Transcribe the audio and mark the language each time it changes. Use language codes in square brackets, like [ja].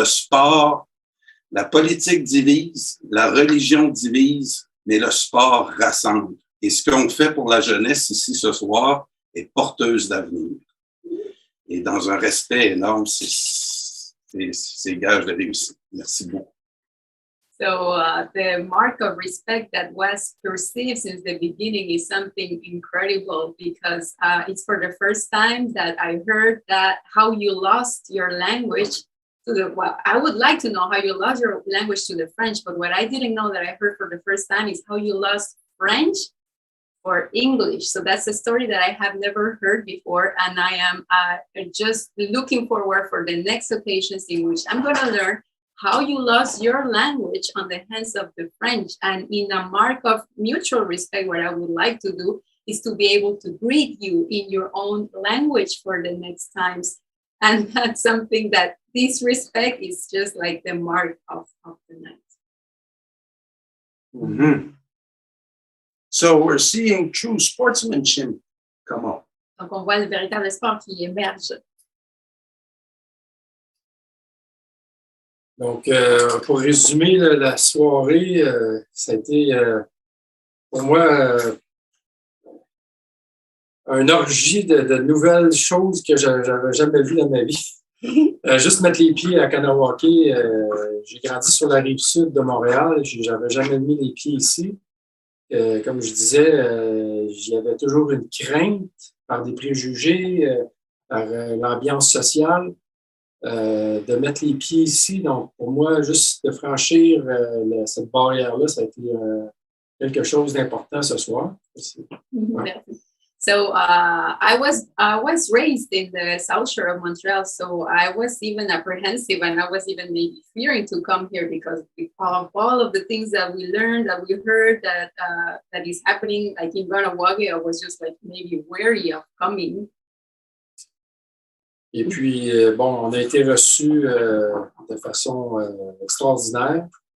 [fr] Le sport, la politique divise, la religion divise, mais le sport rassemble. Et ce qu'on fait pour la jeunesse ici ce soir est porteuse d'avenir. Et dans un respect énorme, c'est gage de réussite. Merci beaucoup. [en] So the mark of respect that was perceived since the beginning is something incredible, because it's for the first time that I heard that how you lost your language to the, well, I would like to know how you lost your language to the French, but what I didn't know that I heard for the first time is how you lost French or English. So that's a story that I have never heard before, and I am just looking forward for the next occasions in which I'm going to learn how you lost your language on the hands of the French. And in a mark of mutual respect, what I would like to do is to be able to greet you in your own language for the next times. And that's something that this respect is just like the mark of the night. Mm-hmm. So we're seeing true sportsmanship come up. [fr] Donc, on voit le véritable sport qui émerge. Donc, pour résumer la soirée, ça a été pour moi un orgie de nouvelles choses que je n'avais jamais vues dans ma vie. Juste mettre les pieds à Kahnawà, j'ai grandi sur la rive sud de Montréal, je n'avais jamais mis les pieds ici. Comme je disais, j'y avais toujours une crainte par des préjugés, par l'ambiance sociale. De mettre les pieds ici. Donc, pour moi, juste de franchir cette barrière-là, ça a été quelque chose d'important ce soir. Ouais. [en] So I was raised in the south shore of Montreal, so I was even apprehensive, and I was even maybe fearing to come here because of all of the things that we learned, that we heard, that is happening, like in Kahnawà, I was just like maybe wary of coming. [fr] Et puis, bon, on a été reçus de façon extraordinaire.